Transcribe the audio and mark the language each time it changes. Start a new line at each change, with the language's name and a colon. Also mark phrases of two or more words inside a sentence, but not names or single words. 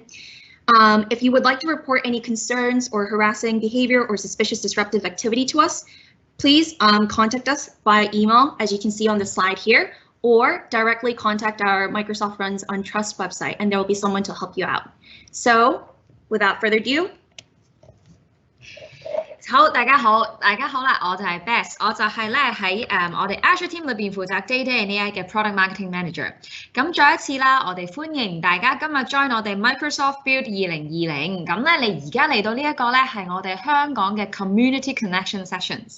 English: If you would like to report any concerns or harassing behavior or suspicious disruptive activity to us, please contact us via email, as you can see on the slide here, or directly contact our Microsoft Runs on Trust website, and there will be someone to help you out. So, without further ado.
Cantonese: 好，大家好啦，我就係 Bess， 我就係咧喺我哋 Azure Team 裏邊負責
English: Data and AI
Cantonese: 嘅
English: Product Marketing Manager。
Cantonese: 咁再一次啦，我哋歡迎大家今日 join 我哋 Microsoft Build 2020。咁咧，你而家嚟到呢一個咧係我哋香港嘅 Community Connection Sessions。